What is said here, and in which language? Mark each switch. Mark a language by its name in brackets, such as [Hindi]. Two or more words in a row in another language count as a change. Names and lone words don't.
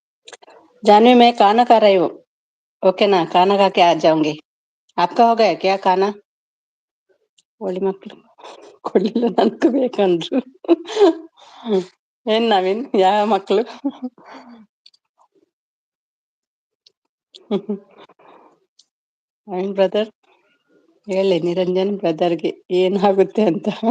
[Hindi] जानवी मैं खाना खा रही हूँ। ओके ना, खाना खा के आ जाऊंगी। आपका हो गया क्या खाना? [Kannada] ಒಳ್ಳೆ ಮಕ್ಳು ಕೊಡ್ಲಿಲ್ಲ ನನ್ಕು ಬೇಕಂದ್ರು. ಏನ್ ನವೀನ್, ಯಾವ ಮಕ್ಳು? ನವೀನ್ ಬ್ರದರ್, ಹೇಳಿ ನಿರಂಜನ್ ಬ್ರದರ್ಗೆ ಏನಾಗುತ್ತೆ ಅಂತ.